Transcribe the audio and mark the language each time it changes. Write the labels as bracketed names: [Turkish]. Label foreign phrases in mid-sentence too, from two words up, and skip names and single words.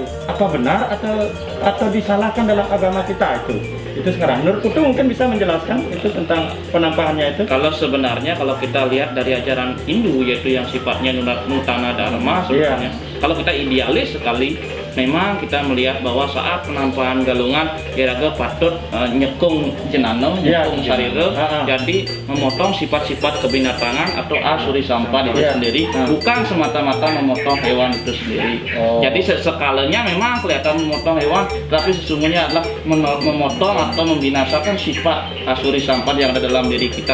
[Indonesian] Apa benar atau disalahkan dalam agama kita itu? Itu sekarang. Menurut Putu mungkin bisa menjelaskan itu tentang penampahannya itu. Kalau sebenarnya kalau kita lihat dari ajaran Hindu yaitu yang sifatnya Nutana Dharma sebenarnya, kalau kita idealis sekali, memang kita melihat bahwa saat penampahan galungan [Balinese] iraga patut nyekung jenano, nyekung sarira, [Indonesian] jadi memotong sifat-sifat kebinatangan atau asuri sampah itu sendiri, bukan semata-mata memotong hewan itu sendiri. Jadi sekalanya memang kelihatan memotong hewan, tapi sesungguhnya adalah memotong atau membinasakan sifat asuri sampah yang ada dalam diri kita.